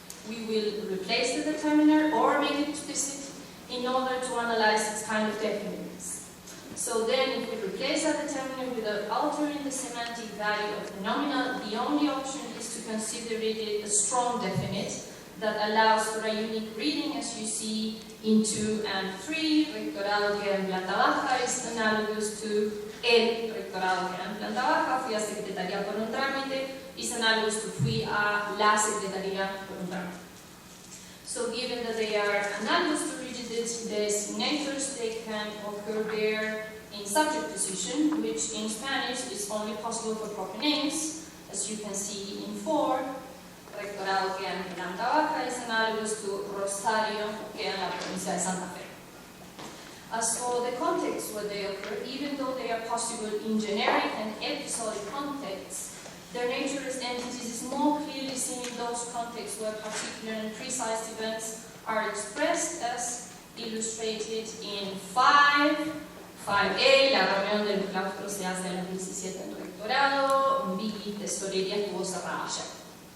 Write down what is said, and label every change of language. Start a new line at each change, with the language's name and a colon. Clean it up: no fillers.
English: We will replace the determiner or make it explicit in order to analyze its kind of definiteness. So then, if we replace a determiner without altering the semantic value of the nominal, the only option is to consider it a strong definite that allows for a unique reading, as you see in 2 and 3.
Spanish: Rectorado queda en planta baja
English: is analogous to
Spanish: el rectorado queda en planta baja, fui a secretaría por un trámite, is analogous to fui a la secretaría por un trámite.
English: So given that they are analogous to rigid designators, they can occur there in subject position, which in Spanish is only possible for proper names, as you can see in 4.
Spanish: Rectorado queda en planta baja,
English: is analogous to
Spanish: Rosario, queda en la provincia de Santa Fe.
English: As for the contexts where they occur, even though they are possible in generic and episodic contexts, their nature as entities is more clearly seen in those contexts where particular and precise events are expressed, as illustrated in 5A,
Spanish: la reunión del claustro se hace a las 17 en rectorado,
English: B,
Spanish: tesorería estuvo cerrada ya.